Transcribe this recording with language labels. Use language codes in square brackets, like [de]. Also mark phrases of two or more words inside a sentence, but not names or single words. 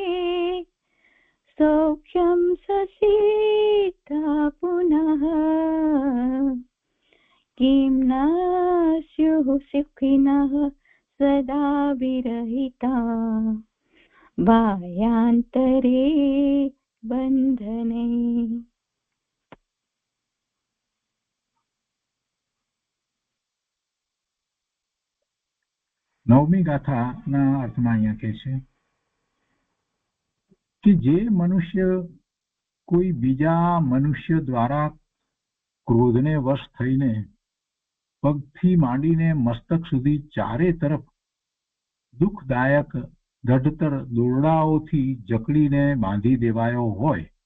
[sa] सौख्यं ससीता पुनः किं न स्युः सुखिनः सदा विरहिता बाह्यान्तरे बन्धने. [gu] 9મી ગાથાના અર્થમાં અહીંયા કહે છે કે જે મનુષ્ય કોઈ બીજા મનુષ્ય દ્વારા ક્રોધને વશ થઈને પગથી માંડીને મસ્તક સુધી ચારે તરફ દુઃખદાયક દઢતર દોરડાઓથી જકડીને બાંધી દેવાયો હોય,